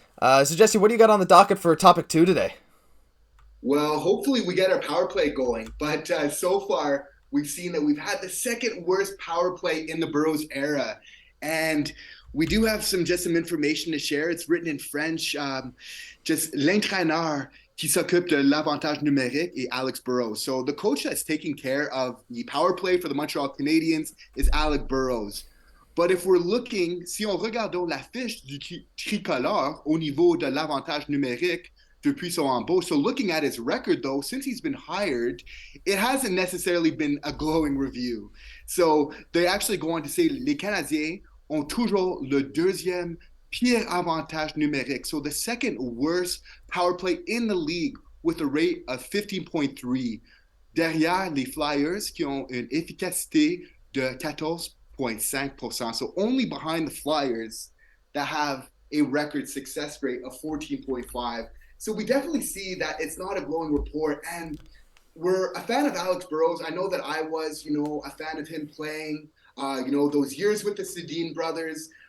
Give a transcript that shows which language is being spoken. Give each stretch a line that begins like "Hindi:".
English: So Jesse, what do you got on the docket for topic 2 today? Well, hopefully we get our power play going, but so far we've seen that we've had the second worst power play in the Burrows era. And we do have some information to share. It's written in French.
French: Just l'entraîneur qui s'occupe de l'avantage numérique est Alex Burrows.
English: So the coach that's taking care of the power play for the Montreal Canadiens is Alex Burrows. But if we're looking,
French: si on regardons la fiche du tricolore au niveau de l'avantage numérique depuis son embauche,
English: so looking at his record though, since he's been hired, it hasn't necessarily been a glowing review. So they actually go on to say
French: les Canadiens ont toujours le deuxième pire avantage numérique.
English: So the second worst power play in the league with a rate of 15.3.
French: Derrière les Flyers qui ont une efficacité de 14.5%.
English: So only behind the Flyers that have a record success rate of 14.5. So we definitely see that it's not a glowing report. And we're a fan of Alex Burrows. I know that I was, a fan of him playing those years with the Sedin brothers.